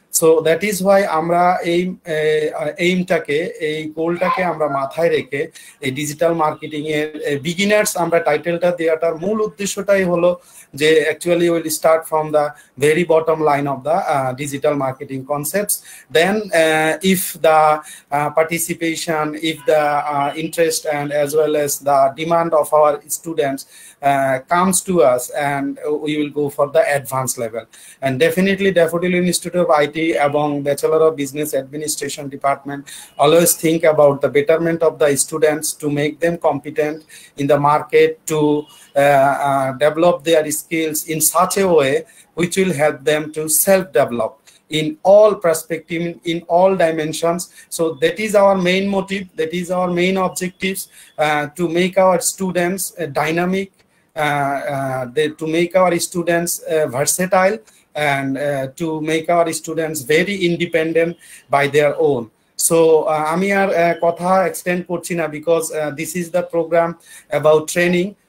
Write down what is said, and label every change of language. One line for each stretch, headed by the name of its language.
English: so that is why
Bangla: আমরা এইমটাকে, এই গোলটাকে আমরা মাথায় রেখে এই ডিজিটাল মার্কেটিং এর বিগিনার্স আমরা টাইটেলটা দেওয়াটার মূল উদ্দেশ্যটাই হলো যে
English: Actually will start from the very bottom line of the digital marketing concepts, then if the participation, if the interest and as well as the demand of our students comes to us, and we will go for the advanced level. And definitely Daffodil Institute of IT এবং Bachelor of Business Administration department always think about the betterment of the students to make them competent in the market, to develop their skills in such a way which will help them to self-develop in all perspective, in all dimensions. So that is our main motive, that is our main objectives, to make our students dynamic, to make our students versatile, and to make our students very independent by their own. So
Bangla: আমি আর কথা extend করছি না,
English: Because this is the programme about training.